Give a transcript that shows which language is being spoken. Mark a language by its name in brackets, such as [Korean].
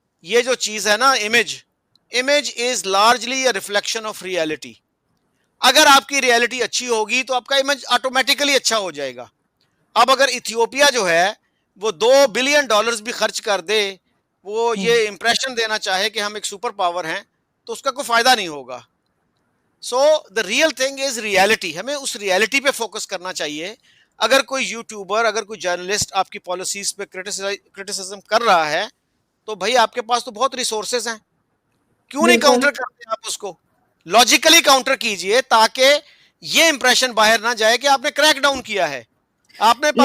[Urdu] یہ جو چیز ہے نا [English] Image is largely a reflection of reality. [Urdu] اگر آپ کی ریئلٹی اچھی ہوگی تو آپ کا امیج آٹومیٹیکلی اچھا ہو جائے گا. اب اگر ایتھیوپیا جو ہے وہ $2 بلین بھی خرچ کر دے, وہ یہ امپریشن دینا چاہے کہ ہم ایک سپر پاور ہیں, تو اس کا کوئی فائدہ نہیں ہوگا. [English] So the real thing is reality. [Urdu] ہمیں اس ریئلٹی پہ فوکس کرنا چاہیے. اگر کوئی یوٹیوبر, اگر کوئی جرنلسٹ آپ کی پالیسیز پہ کرٹیسزم کر رہا ہے, تو بھائی آپ کے پاس تو بہت ریسورسز ہیں, کیوں نہیں بالکل کاؤنٹر کرتے آپ اس کو؟ لاجیکلی کاؤنٹر کیجئے تاکہ یہ امپریشن باہر نہ جائے کہ آپ نے کریک ڈاؤن کیا ہے, آپ نے